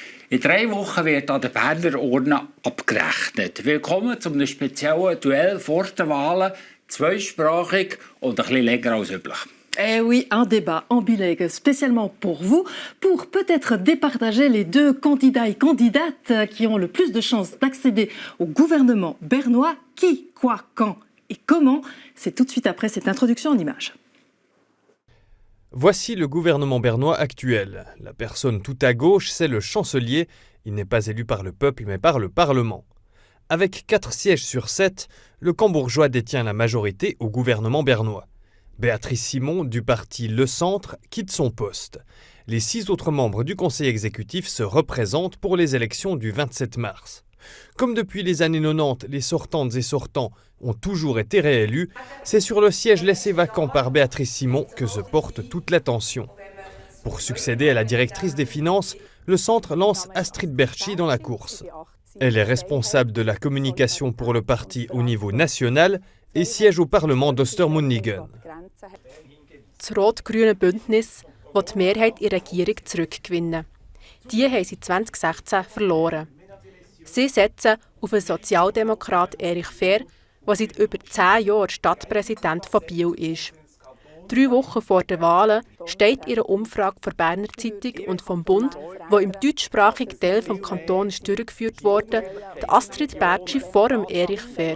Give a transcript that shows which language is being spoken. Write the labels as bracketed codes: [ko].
[de] In 3 Wochen wird an der Berner Urne abgerechnet. Willkommen zu einem speziellen Duell vor den Wahlen, zweisprachig und ein bisschen länger als üblich. [fr] Eh oui, un débat en bilingue spécialement pour vous, pour peut-être départager les 2 candidats et candidates qui ont le plus de chances d'accéder au gouvernement bernois. Qui, quoi, quand et comment? C'est tout de suite après cette introduction en images. Voici le gouvernement bernois actuel. La personne tout à gauche, c'est le chancelier. Il n'est pas élu par le peuple, mais par le Parlement. Avec 4 sièges sur 7, le cambourgeois détient la majorité au gouvernement bernois. Béatrice Simon, du parti Le Centre, quitte son poste. Les 6 autres membres du conseil exécutif se représentent pour les élections du 27 mars. Comme depuis les années 90, les sortantes et sortants ont toujours été réélus, c'est sur le siège laissé vacant par Béatrice Simon que se porte toute l'attention. Pour succéder à la directrice des finances, le Centre lance Astrid Bertschi dans la course. Elle est responsable de la communication pour le parti au niveau national et siège au Parlement d'Ostermundigen. [de] Das rot-grüne Bündnis will die Mehrheit in der Regierung zurückgewinnen. Die haben sie 2016 verloren. Sie setzen auf den Sozialdemokrat Erich Fehr, der seit über 10 Jahren Stadtpräsident von Biel ist. 3 Wochen vor den Wahlen steht ihre Umfrage der Berner Zeitung und vom Bund, wo im deutschsprachigen Teil des Kantons durchgeführt wurde, die Astrid Bertschi vor dem Erich Fehr.